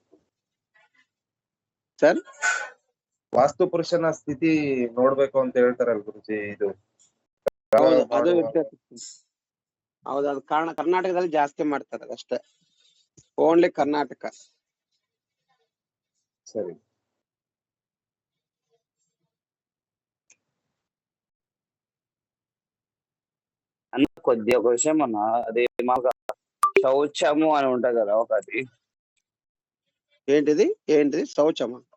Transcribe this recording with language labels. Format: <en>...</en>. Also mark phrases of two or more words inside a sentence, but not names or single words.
<kn>ಸರ್. ವಾಸ್ತು ಪುರುಷನ ಸ್ಥಿತಿ ನೋಡ್ಬೇಕು ಅಂತ ಹೇಳ್ತಾರಲ್ಲ ಗುರುಜಿ. ಇದು ಅದು ಹೌದು, ಅದು ಕಾರಣ ಕರ್ನಾಟಕದಲ್ಲಿ ಜಾಸ್ತಿ ಮಾಡ್ತಾರೆ ಅಷ್ಟೇ, ಓನ್ಲಿ ಕರ್ನಾಟಕ. ಸರಿ.</kn> <te>అన్న కొద్ది ఒక విషయం అన్న, అది మాకు శౌచము అని ఉంటది కదా ఒకటి. ఏంటిది ఏంటిది శౌచమా?</te>